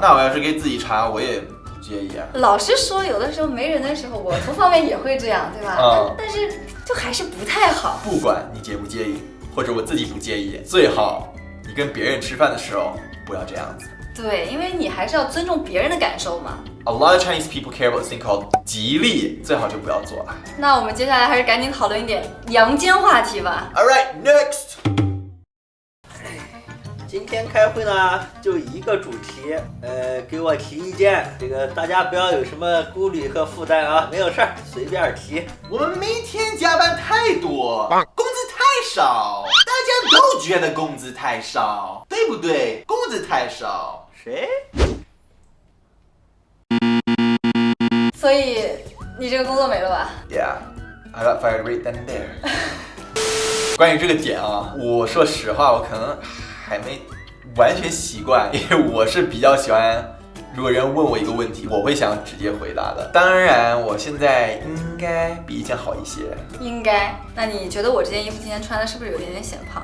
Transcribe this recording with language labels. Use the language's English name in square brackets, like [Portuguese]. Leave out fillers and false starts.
[Chinese] 那我要是给自己查，我也不介意啊。老实说，有的时候没人的时候，我图方便也会这样，对吧？但是就还是不太好。不管你介不介意，或者我自己不介意，最好你跟别人吃饭的时候不要这样子。对，因为你还是要尊重别人的感受嘛。 [English] A lot of Chinese people care about this thing called 吉利， [Chinese] 最好就不要做了。那我们接下来还是赶紧讨论一点阳间话题吧。 [English] All right, next。 [Chinese] 今天开会呢，就一个主题，给我提意见，这个大家不要有什么顾虑和负担啊，没有事儿，随便提。我们每天加班太多，工资太少，大家都觉得工资太少，对不对？工资太少，谁？所以你这个工作没了吧 [English] Yeah, I got fired right then and there. [Chinese] 关于这个点啊，我说实话，我可能还没完全习惯，因为我是比较喜欢，如果人问我一个问题，我会想直接回答的。当然，我现在应该比以前好一些。应该。那你觉得我这件衣服今天穿的是不是有点点显胖？